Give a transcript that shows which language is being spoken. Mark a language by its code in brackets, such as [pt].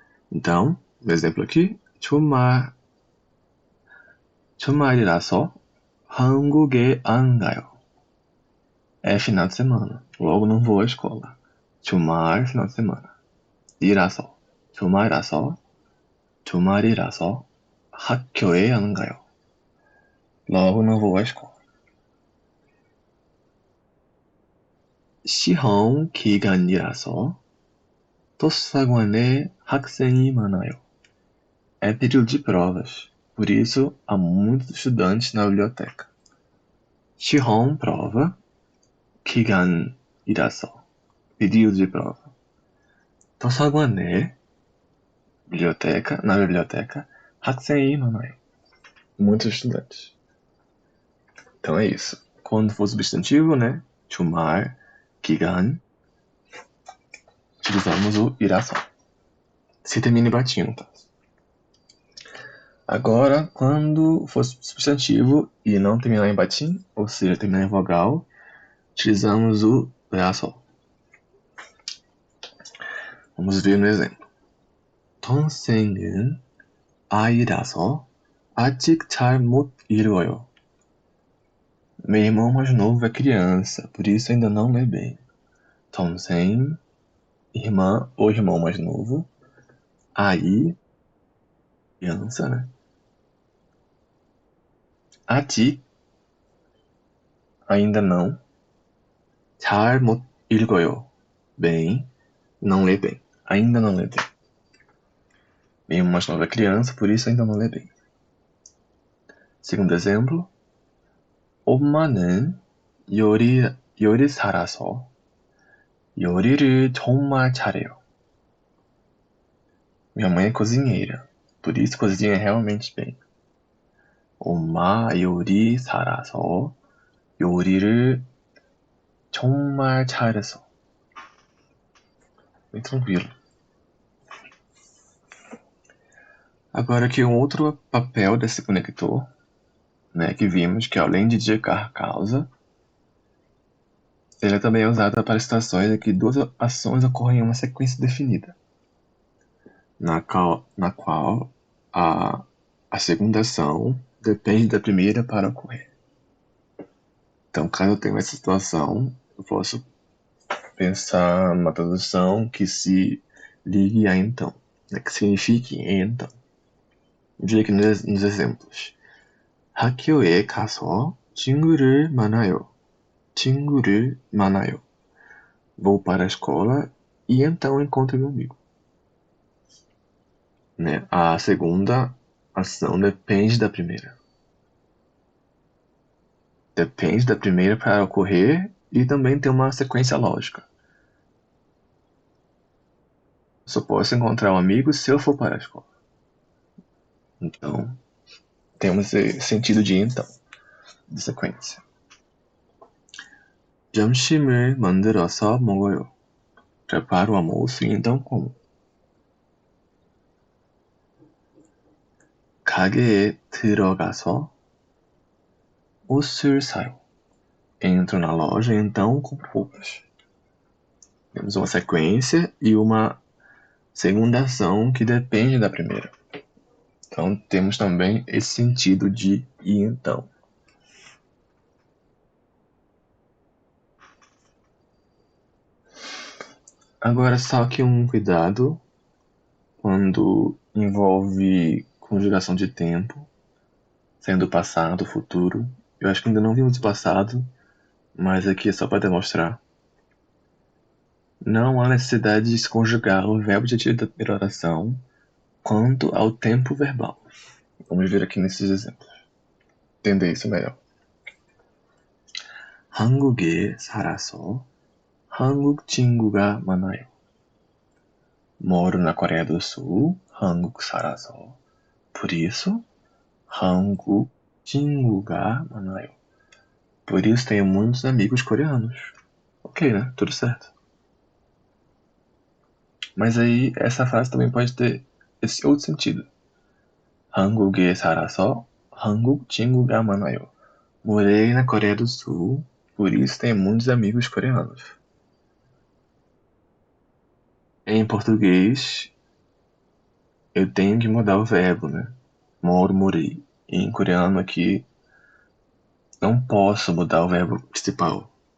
[pt] Então, o exemplo aqui, [ko] 주말이라서 한국에 안 가요. [pt] É final de semana, logo não vou à escola. 주말, final de semana. [ko] 이라서, 주말이라서 학교에 안 가요. [pt] Logo não vou à escola. [ko] 시험 기간이라서 도서관에 학생이 많아요. [pt] É período de provas, por isso há muitos estudantes na biblioteca. 시험 prova, 기간이라서 período de prova. 도서관에 biblioteca, na biblioteca, [ko] 학생이 많아요. [pt] Muitos estudantes. Então é isso. Quando for substantivo, né? 주말, 기간, utilizamos o iração. Se termina em batinho, tá? Agora, quando for substantivo e não terminar em batim, ou seja, terminar em vogal, utilizamos o iração. Vamos ver no exemplo. [ko] 동생은 아이라서 아직 잘 못 읽어요. [pt] Meu irmão mais novo é criança, por isso ainda não lê bem. 동생, irmã ou irmão mais novo. Aí, criança, né? 아직, ainda não. [ko] 잘 못 읽어요. [pt] Bem, não lê bem. Ainda não lê bem. Meu irmão mais novo é criança, por isso ainda não lê bem. Segundo exemplo. [ko] 엄마는 요리사라서 요리를 정말 잘해요. [pt] Minha mãe é cozinheira, por isso cozinha realmente bem. [ko] 엄마 요리사라서 요리를 정말 잘해서. [pt] Bem tranquilo. Agora aqui um outro papel desse conector, né, que vimos que além de indicar causa, ele também é usado para situações em que duas ações ocorrem em uma sequência definida, na qual a segunda ação depende da primeira para ocorrer. Então, caso eu tenha essa situação, eu posso pensar numa tradução que se ligue a então, né, que signifique então. Veja aqui nos exemplos. [ko] 학교에 가서 친구를 만나요. 친구를 만나요. [pt] Vou para a escola e então encontro meu amigo. Né? A segunda ação depende da primeira. Depende da primeira para ocorrer e também tem uma sequência lógica. Só posso encontrar um amigo se eu for para a escola. Então, temos esse sentido de então, de sequência. [ko] 점심을 만들어서 먹어요. [pt] Preparo o almoço e então como. [ko] 가게에 들어가서 옷을 사요. [pt] Entro na loja e então compro roupas. Temos uma sequência e uma segunda ação que depende da primeira. Então temos também esse sentido de e então. Agora só que um cuidado quando envolve conjugação de tempo, sendo passado, futuro. Eu acho que ainda não vimos o passado, mas aqui é só para demonstrar. Não há necessidade de se conjugar o verbo adjetivo da primeira oração quanto ao tempo verbal. Vamos ver aqui nesses exemplos. Entender isso melhor. [ko] 한국에 살아서 한국 친구가 많아요. [pt] Moro na Coreia do Sul, [ko] 한국 살아서. [pt] Por isso, [ko] 한국 친구가 많아요. [pt] Por isso tenho muitos amigos coreanos. Ok, né? Tudo certo. Mas aí, essa frase também pode ter esse outro sentido. [ko] 한국에 살아서 한국 친구가 많아요. [pt] Morei na Coreia do Sul, por isso tenho muitos amigos coreanos. Em português, eu tenho que mudar o verbo, né? Moro, morei. E em coreano aqui, não posso mudar o verbo principal.